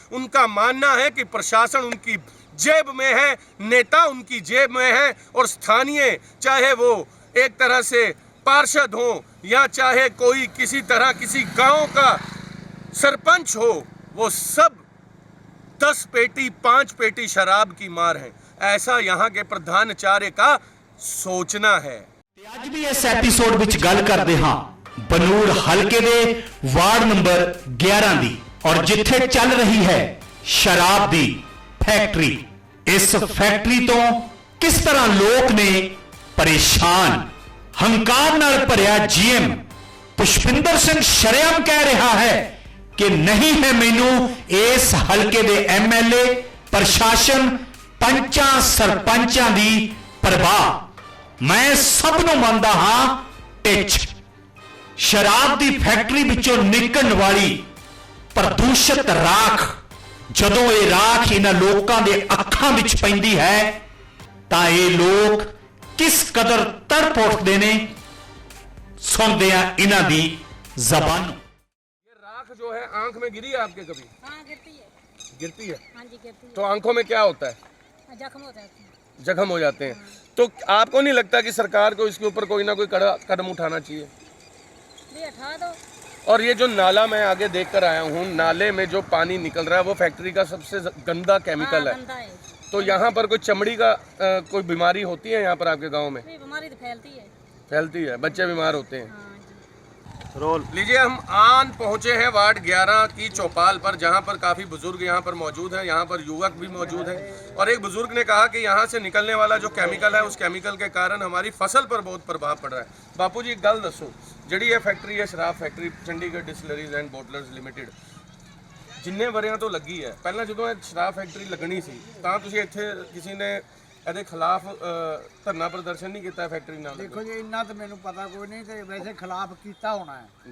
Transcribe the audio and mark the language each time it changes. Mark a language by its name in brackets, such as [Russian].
[Hindi] उनका मानना है कि प्रशासन उनकी जेब में है, नेता उनकी जेब में है, और स्थानीय चाहे वो एक तरह से पार्षद हो या चाहे कोई किसी तरह किसी गांव का सरपंच हो, वो सब 10 पेटी 5 पेटी शराब की मार है। ऐसा यहाँ के प्रधानाचार्य का सोचना है। [Punjabi] ਅੱਜ ਵੀ ਇਸ ਐਪੀਸੋਡ ਵਿੱਚ ਗੱਲ ਕਰਦੇ ਹਾਂ ਬਨੂੜ ਹਲਕੇ ਦੇ ਵਾਰਡ ਨੰਬਰ 11 ਦੀ, ਔਰ ਜਿੱਥੇ ਚੱਲ ਰਹੀ ਹੈ ਸ਼ਰਾਬ ਦੀ ਫੈਕਟਰੀ। ਇਸ ਫੈਕਟਰੀ ਤੋਂ ਕਿਸ ਤਰ੍ਹਾਂ ਲੋਕ ਨੇ ਪਰੇਸ਼ਾਨ। ਹੰਕਾਰ ਨਾਲ ਭਰਿਆ ਜੀਐਮ ਪੁਸ਼ਪਿੰਦਰ ਸਿੰਘ ਸ਼ਰੇਆਮ ਕਹਿ ਰਿਹਾ ਹੈ ਕਿ ਨਹੀਂ ਹੈ ਮੈਨੂੰ ਇਸ ਹਲਕੇ ਦੇ ਐਮਐਲਏ, ਪ੍ਰਸ਼ਾਸਨ, ਪੰਚਾਂ ਸਰਪੰਚਾਂ ਦੀ ਪਰਵਾਹ। ਮੈਂ ਸਭ ਨੂੰ ਮੰਨਦਾ ਹਾਂ ਟਿੱਚ। ਸ਼ਰਾਬ ਦੀ ਫੈਕਟਰੀ ਵਿੱਚੋਂ ਨਿਕਲਣ ਵਾਲੀ ਪ੍ਰਦੂਸ਼ਿਤ ਰਾਖ, ਜਦੋਂ ਇਹ ਰਾਖ ਇਹਨਾਂ ਲੋਕਾਂ ਦੇ ਅੱਖਾਂ ਵਿੱਚ ਪੈਂਦੀ ਹੈ ਤਾਂ ਇਹ ਲੋਕ ਕਿਸ ਕਦਰ ਤੜਪ ਉੱਠਦੇ ਨੇ ਸੁਣਦੇ ਆ ਇਹਨਾਂ ਦੀ ਜ਼ਬਾਨ। [Hindi] ये राख जो है आंख में गिरी है आपके कभी? हाँ गिरती है। गिरती है? हाँ जी गिरती है। तो आंखों में क्या होता है? जख्म हो जाते हैं। जख्म हो जाते हैं। तो आपको नहीं लगता कि सरकार को इसके ऊपर कोई ना कोई कदम उठाना चाहिए? ये हटा दो। और ये जो नाला मैं आगे देख कर आया हूँ, नाले में जो पानी निकल रहा है वो फैक्ट्री का सबसे गंदा केमिकल हाँ, है। गंदा है। तो यहाँ पर कोई चमड़ी का कोई बीमारी होती है यहाँ पर आपके गांव में? ये बीमारी तो फैलती है। फैलती है, बच्चे बीमार होते हैं। हाँ जी। रोल लीजिए। हम आन पहुंचे हैं वार्ड 11 की चौपाल पर, जहां पर काफ़ी बुजुर्ग यहाँ पर मौजूद हैं। यहाँ पर युवक भी मौजूद हैं और एक बुजुर्ग ने कहा कि यहाँ से निकलने वाला जो केमिकल है उस केमिकल के कारण हमारी फसल पर बहुत प्रभाव पड़ रहा है। [Punjabi] बापू जी एक गल दसो, ਜਿਹੜੀ ਇਹ ਫੈਕਟਰੀ ਹੈ ਸ਼ਰਾਬ ਫੈਕਟਰੀ ਚੰਡੀਗੜ੍ਹ ਡਿਸਟਿਲਰੀਜ਼ ਐਂਡ ਬੋਟਲਰਜ਼ ਲਿਮਿਟਿਡ, ਜਿੰਨੇ ਵਰਿਆਂ ਤੋਂ ਲੱਗੀ ਹੈ, ਪਹਿਲਾਂ ਜਦੋਂ ਇਹ ਸ਼ਰਾਬ ਫੈਕਟਰੀ ਲੱਗਣੀ ਸੀ ਤਾਂ ਤੁਸੀਂ ਇੱਥੇ ਕਿਸੇ ਨੇ ਇਹਦੇ ਖਿਲਾਫ ਧਰਨਾ ਪ੍ਰਦਰਸ਼ਨ ਨਹੀਂ ਕੀਤਾ ਫੈਕਟਰੀ ਨਾਲ? ਦੇਖੋ ਜੀ ਇੰਨਾ ਤਾਂ ਮੈਨੂੰ ਪਤਾ ਕੋਈ ਨਹੀਂ, ਤੇ ਵੈਸੇ ਖਿਲਾਫ ਕੀਤਾ ਹੋਣਾ ਹੈ